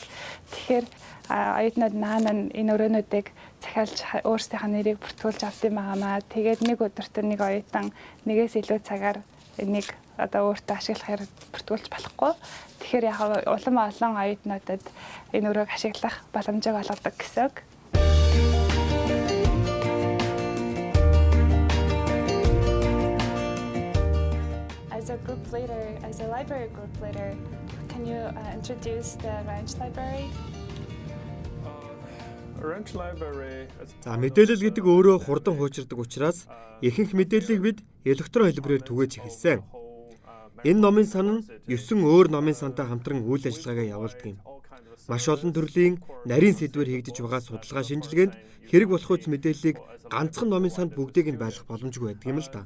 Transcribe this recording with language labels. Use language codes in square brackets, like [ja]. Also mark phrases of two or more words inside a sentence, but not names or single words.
[mn] Тэгэхээр оюутнууд наана энэ өрөөнүүдийг захиалж өөрсдийнхээ нэрийг бүртгүүлж авд юм байгаамаа. Тэгээд нэг өдөрт нэг оюутан нэгээс илүү цагаар энийг одоо өөртөө ашиглахаар бүртгүүлж болохгүй. Тэгэхээр яг улам олон оюутнуудад энэ өрөөг ашиглах боломжийг олгодог гэсэн үг. [en] As a library group leader, can you introduce the Ranch Library? [mn] За мэдээлэл гэдэг өөрөө хурдан хуучирдаг учраас ихэнх мэдээллийг бид электрон хэлбэрээр түгээж эхэлсэн. Энэ номын сан нь 9 өөр номын сантай хамтран үйл ажиллагаагаа явуулдаг юм. Маш олон төрлийн нарийн сэдвээр хийгдэж байгаа судалгаа шинжилгээнд хэрэг болох үс мэдээллийг ганцхан номын санд бүгдийг нь байлгах боломжгүй байдаг юм л да.